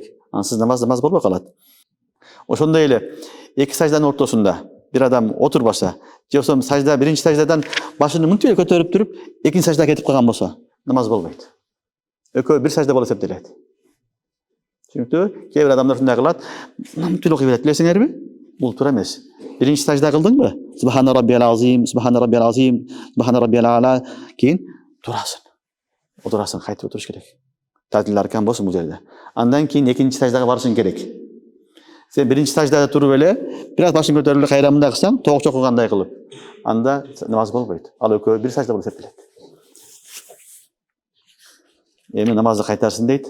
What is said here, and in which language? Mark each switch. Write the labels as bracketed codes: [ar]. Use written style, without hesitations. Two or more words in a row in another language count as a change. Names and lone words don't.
[ky] Ансыз намаз болбой калат. Ошондой эле эки сажданын ортосунда бир адам отурбаса, же болсо сажда биринчи саждадан башын мынтип эле көтөрүп туруп, экинчи саждага кетип калган болсо, намаз болбойт. Экөө бир сажда болуп эсептелет. Түшүнүктүбү? Кээ бир адамдар ушундай кылат, мынтип окуй берет, билесиңерби? Бул туура эмес. Биринчи сажда кылдыңбы? [ar] سبحان ربي العظيم، سبحان ربي العظيم، سبحان ربي الأعلى, [ky] кийин турасың. Отурасың, кайтып отуруш керек. [ar] تعديل الأركان [ky] болсун бул жерде. Андан кийин экинчи саждага барышың керек. Сен биринчи саждада туруп эле, бир аз башың көтөрүп эле кайра мындай кылсаң, тоок чокугандай кылып, анда намаз болбойт. Ал экөө бир сажда болуп эсептелет. Эми намазды кайтарсын дейт.